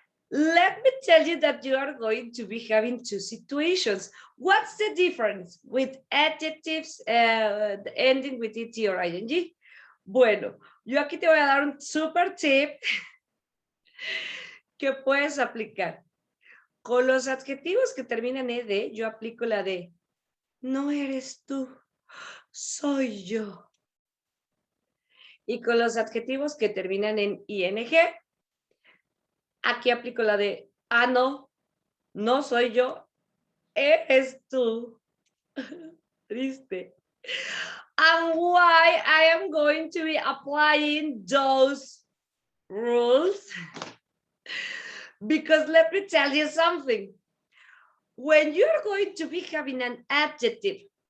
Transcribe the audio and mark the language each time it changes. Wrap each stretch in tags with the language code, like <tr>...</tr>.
<en>Let me tell you that you are going to be having two situations. What's the difference with adjectives ending with et or ing?</en> <es>Bueno, yo aquí te voy a dar un super tip que puedes aplicar. Con los adjetivos que terminan en ed, yo aplico la de no eres tú, soy yo. Y con los adjetivos que terminan en ing, aquí aplico la de no, no soy yo, eres tú. Triste.</es> <en>And why I am going to be applying those rules? Because let me tell you something. When you're going to be having an adjective</en>